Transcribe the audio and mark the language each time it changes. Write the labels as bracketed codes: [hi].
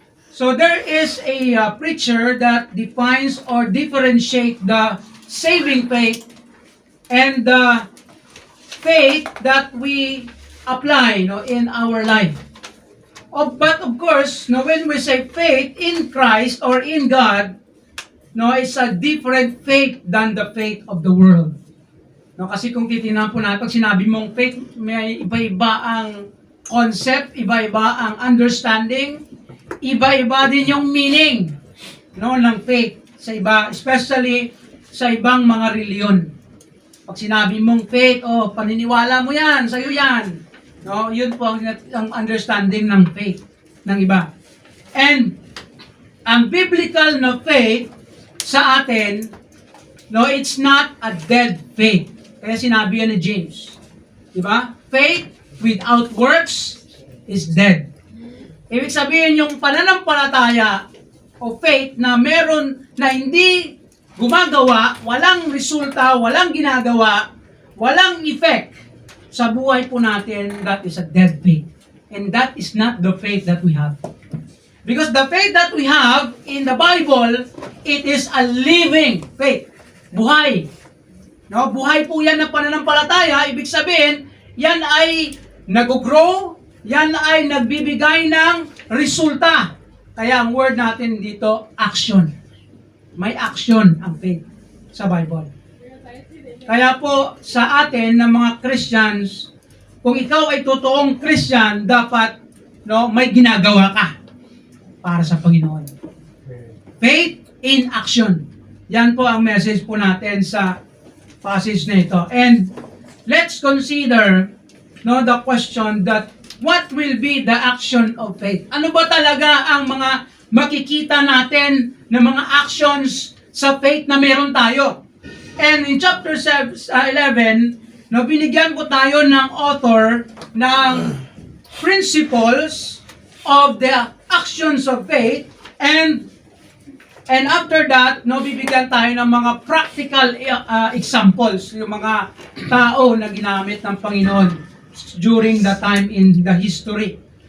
[en] So there is a preacher that defines or differentiate the saving faith and the faith that we apply in our life. But of course, when we say faith in Christ or in God, it's a different faith than the faith of the world. [tl] Kasi kung titingnan po natin, pag sinabi mong faith, may iba-iba ang concept, iba-iba ang understanding, iba-iba din yung meaning ng faith sa iba, especially sa ibang mga reliyon. Pag sinabi mong faith, paniniwala mo yan, sa'yo yan. Yun po ang understanding ng faith ng iba. [en] And ang biblical na faith sa atin, it's not a dead faith. [tl] Kaya sinabi yan ni James. Diba? [en] Faith without works is dead. [tl] Ibig sabihin yung pananampalataya o faith na meron na hindi gumagawa, walang resulta, walang ginagawa, walang effect sa buhay po natin, [en] that is a dead faith. And that is not the faith that we have. Because the faith that we have in the Bible, it is a living faith. [tl] Buhay. Buhay po yan ng pananampalataya. Ibig sabihin, yan ay nag-grow, yan ay nagbibigay ng resulta. Kaya ang word natin dito, action. May action ang faith sa Bible. Kaya po sa atin ng mga Christians, kung ikaw ay totoong Christian, dapat may ginagawa ka para sa Panginoon. [en] Faith in action. [tl] Yan po ang message po natin sa passage na ito. [en] And let's consider the question that what will be the action of faith? [tl] Ano ba talaga ang mga makikita natin na mga actions sa faith na meron tayo? And in chapter 11, binigyan po tayo ng author ng principles of the actions of faith, and after that, bibigyan tayo ng mga practical examples, yung mga tao na ginamit ng Panginoon [en] during the time in the history.